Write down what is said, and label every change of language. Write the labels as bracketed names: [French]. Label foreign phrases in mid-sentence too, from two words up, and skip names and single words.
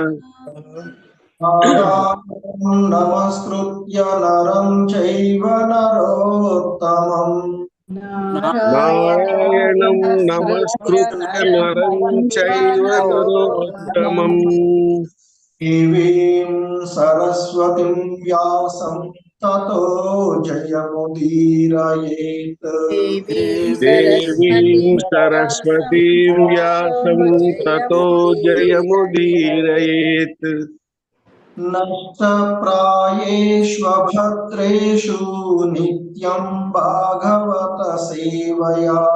[Sanskrit] నమస్కృత్య నరం చైవ నరోత్తమం. నారాయణం నమస్కృత్య నరం చైవ నరోత్తమం. దేవీం సరస్వతిం వ్యాసం తతో జయముదీరయేత్. దేవీం సరస్వతీం వ్యాసం తతో జయముదీరయేత్. నష్టప్రాయేష్వభద్రేషు నిత్యం భాగవత సేవయా.